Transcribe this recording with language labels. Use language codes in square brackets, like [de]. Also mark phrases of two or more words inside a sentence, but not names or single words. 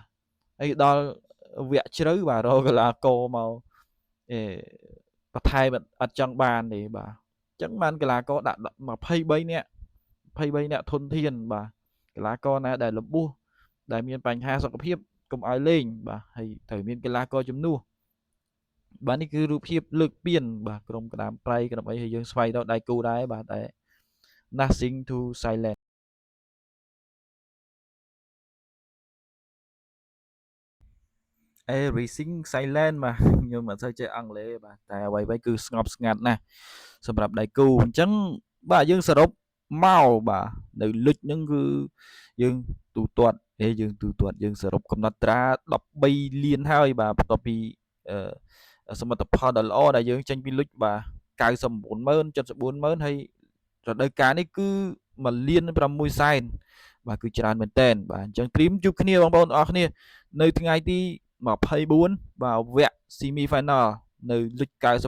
[km] ហើយដល់វគ្គជ្រៅបាទរកកីឡាករមកអេបន្ថែមអត់ចង់បានទេបាទអញ្ចឹងបានកីឡាករដាក់23នាក់23នាក់ធនធានបាទកីឡាករណាដែលលបួសដែលមានបញ្ហាសុខភាពកុំឲ្យលេងបាទហើយត្រូវមានកីឡាករជំនួសបាទនេះគឺរូបភាពលើកពានបាទក្រុមក្តាមប្រៃក្តាមអីហើយយើងស្វែងរកដៃគូដែរបាទតែ [en] nothing to silent everything silent [km] បាទខ្ញុំមិនសូវចេះអង់គ្លេសបាទតែអ្វីៗគឺស្ងប់ស្ងាត់ណាស់សម្រាប់ដៃគូអញ្ចឹងបាទយើងសរុប មកបាទនៅលិចហ្នឹងគឺយើងទូទាត់យើងទូទាត់យើងសរុបកំណត់ត្រា13លានហើយបាទបន្ទាប់ពីសមិទ្ធផលដ៏ល្អដែលយើងចេញពីលិចបាទ99000 74000ហើយរដូវកាលនេះគឺ1,600,000បាទគឺច្រើនមែនតើបាទអញ្ចឹងត្រៀមជួបគ្នាបងប្អូនអរគ្នានៅថ្ងៃទី24បាទវគ្គ [en] semi final [km] នៅលិច